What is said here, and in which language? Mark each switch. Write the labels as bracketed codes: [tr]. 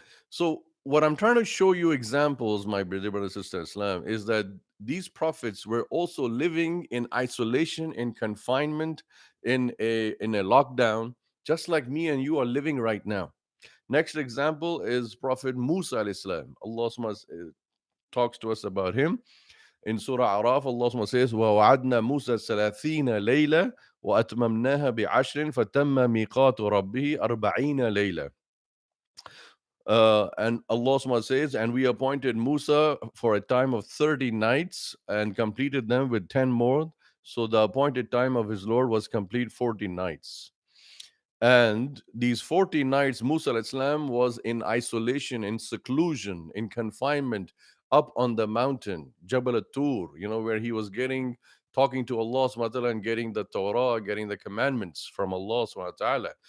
[en] So, what I'm trying to show you examples, my brother, sister Islam, is that these prophets were also living in isolation, in confinement, in a lockdown, just like me and you are living right now. Next example is Prophet Musa alayhi salam. Allah talks to us about him. In Surah Araf, Allah says, [ar] وَوَعَدْنَا مُوسَى 30 لَيْلَةً وَأَتْمَمْنَاهَا بِعَشْرٍ فَتَمَّ مِيقَاتُ رَبِّهِ 40 لَيْلَةً. [en] And Allah says, and we appointed Musa for a time of 30 nights and completed them with 10 more. So the appointed time of his Lord was complete 40 nights. And these 40 nights, Musa alayhi salam was in isolation, in seclusion, in confinement, up on the mountain, Jabal at-Tur, where he was talking to Allah subhanahu wa ta'ala and getting the Torah, getting the commandments from Allah subhanahu wa ta'ala.